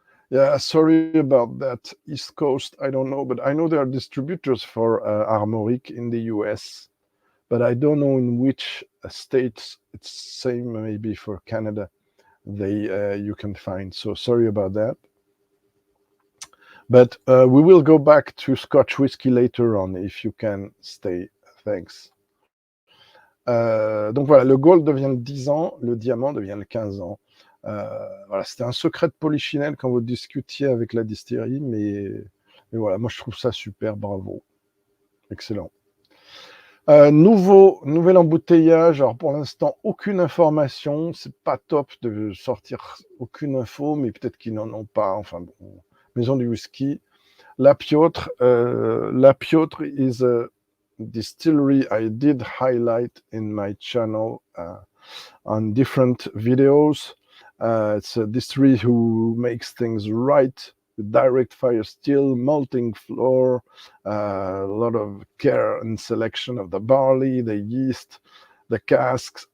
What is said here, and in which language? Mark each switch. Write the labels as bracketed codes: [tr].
[en] Yeah, sorry about that. East Coast, I don't know, but I know there are distributors for Armoric in the US, but I don't know in which states. It's same maybe for Canada. You can find. So sorry about that. But we will go back to Scotch whisky later on, if you can stay. Thanks. [fr] Donc voilà, le gold devient le 10 ans, le diamant devient le 15 ans. Voilà, c'était un secret de polichinelle quand vous discutiez avec la distillerie, mais voilà, moi je trouve ça super, bravo. Excellent. Nouvel embouteillage. Alors pour l'instant, aucune information. C'est pas top de sortir aucune info, mais peut-être qu'ils n'en ont pas. Enfin bon. Maison du whisky. [en] La Piotr is a distillery I did highlight in my channel on different videos. It's a distillery who makes things right, with direct fire still, malting floor, a lot of care and selection of the barley, the yeast, the casks.